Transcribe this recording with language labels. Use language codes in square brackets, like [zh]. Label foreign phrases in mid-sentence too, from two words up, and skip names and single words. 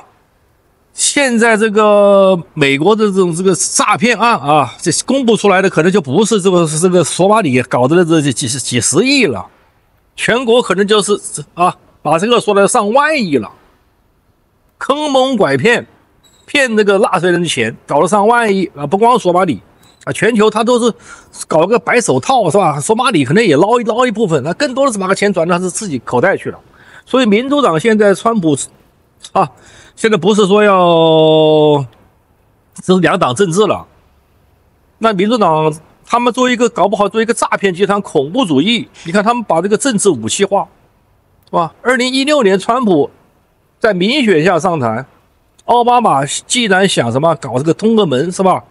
[zh] 現在這個美國的這個詐騙案啊，這公布出來的可能就不是這個索馬里搞的這幾十億了，全國可能就是把這個說來上萬億了，坑蒙拐騙，騙那個納稅人的錢，搞了上萬億啊！不光索馬里啊，全球他都是搞個白手套，是吧？索馬里可能也撈一部分，那更多的是把個錢轉到他自己口袋去了。所以民主黨現在川普現在不是說要這是兩黨政治了，那民主黨他們搞不好做一個詐騙集團、恐怖主義，你看他們把這個政治武器化，是吧？2016年川普在民選下上台，奧巴馬既然想什麼搞這個通俄門，是吧？